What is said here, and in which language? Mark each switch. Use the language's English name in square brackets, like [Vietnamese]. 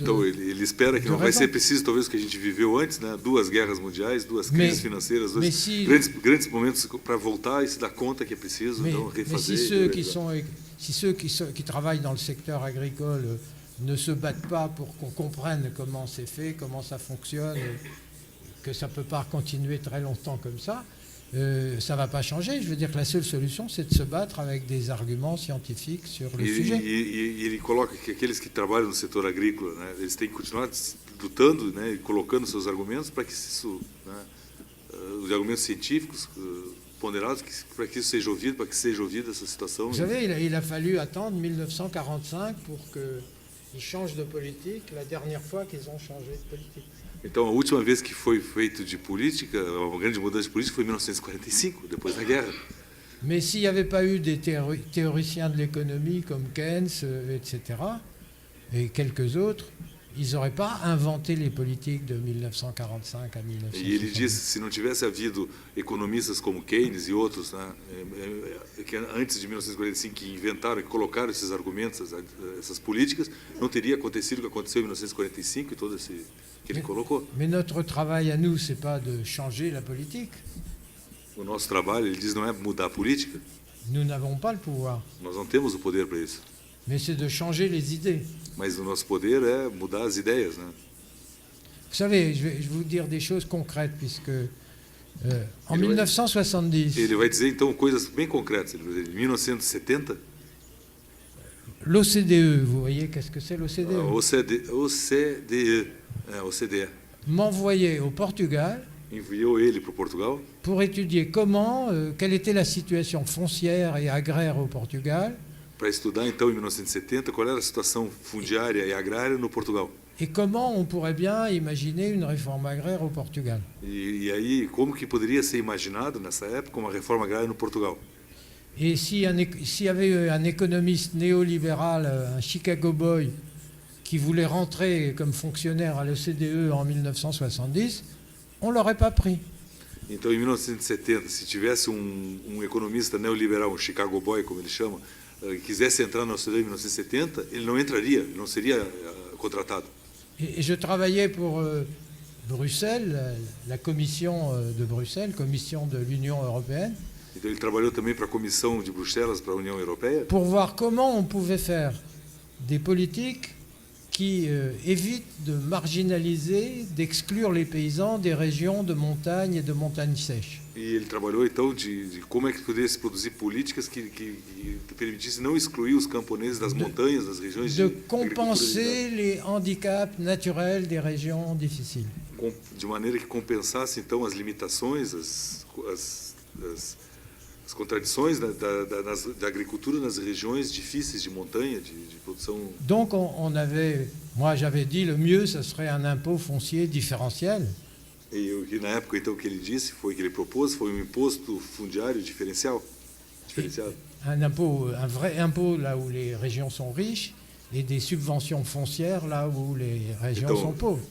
[Portuguese] Então, ele espera que não vai ser preciso, talvez, o que a gente viveu antes, né? 2 guerras mundiais, 2 crises financeiras, 2 grandes momentos para voltar e se dar conta que é preciso, então, refazer. [French] Si ceux qui travaillent dans le secteur agricole ne se battent pas pour qu'on comprenne comment c'est fait, comment ça fonctionne, que ça ne peut pas continuer très longtemps comme ça, ça ne va pas changer. Je veux dire que la seule solution, c'est de se battre avec des arguments scientifiques sur le sujet. [Portuguese] E ele coloca que aqueles que trabalham no setor agrícola, né, eles têm que continuar lutando, né, e colocando seus argumentos para que isso, né, os argumentos científicos ponderados, para que isso seja ouvido, para que seja ouvida essa situação. [French] Vous savez, il a fallu attendre 1945 pour qu'ils changent de politique, la dernière fois qu'ils ont changé de politique. [Portuguese] Então, a última vez que foi feito de política, uma grande mudança de política, foi em 1945, depois da guerra. [French] Mais s'il n'y avait pas eu des théoriciens de l'économie comme Keynes, etc., et quelques autres, ils n'auraient pas inventé les politiques de 1945 à 1960. [Portuguese] E ele disse, se não tivesse havido economistas como Keynes e outros, né, que antes de 1945 que inventaram, que colocaram esses argumentos, essas políticas, não teria acontecido o que aconteceu em 1945 e todo esse que ele colocou. [French] Mais notre travail à nous, c'est pas de changer la politique. [Portuguese] O nosso trabalho, ele diz, não é mudar a política. [French] Nous n'avons pas le pouvoir. [Portuguese] Nós não temos o poder para isso. [French] Mais c'est de changer les idées. [Portuguese] Mas o nosso poder é mudar as ideias, né? [French] Vous savez, je vais vous dire des choses concrètes, puisque en 1970... [Portuguese] Ele vai dizer, então, coisas bem concretas. Ele vai dizer, em 1970... [French] L'OCDE, vous voyez, qu'est-ce que c'est l'OCDE? OCDE. M'envoyait au Portugal [Portuguese] enviou ele para o Portugal [French] pour étudier quelle était la situation foncière et agraire au Portugal. [Portuguese] Para estudar, então, em 1970, qual era a situação fundiária e agrária no Portugal. [French] Et comment on pourrait bien imaginer une réforme agraire au Portugal. [Portuguese] E aí, como que poderia ser imaginado, nessa época, uma reforma agrária no Portugal? [French] Et s'il y avait un économiste néolibéral, un Chicago boy, qui voulait rentrer comme fonctionnaire à l'OCDE en 1970, on ne l'aurait pas pris. [Portuguese] Então, em 1970, se tivesse economista neoliberal, Chicago boy, como ele chama, quisesse entrar na OCDE em 1970, ele não entraria, ele não seria contratado. [French] Et je travaillais pour Bruxelles, la commission de Bruxelles, commission de l'Union européenne. [Portuguese] Então ele trabalhou também para a Comissão de Bruxelas, para a União Europeia. [French] Pour voir comment on pouvait faire des politiques qui évitent de marginaliser, d'exclure les paysans des régions de montagne et de montagne sèche. [Portuguese] E ele trabalhou então de como é que poderia se produzir políticas que permitissem não excluir os camponeses das montanhas, das regiões [French] de compenser les handicaps naturels des régions difficiles. [Portuguese] De maneira que compensasse então as limitações, as contradições da agricultura nas regiões difíceis de montanha, de produção. [French] Donc moi j'avais dit le mieux ce serait un impôt foncier différentiel. [Portuguese] E na época então que ele disse, que ele propôs, foi imposto fundiário diferenciado. [French] Un vrai impôt là où les régions sont riches et des subventions foncières là où les régions sont pauvres.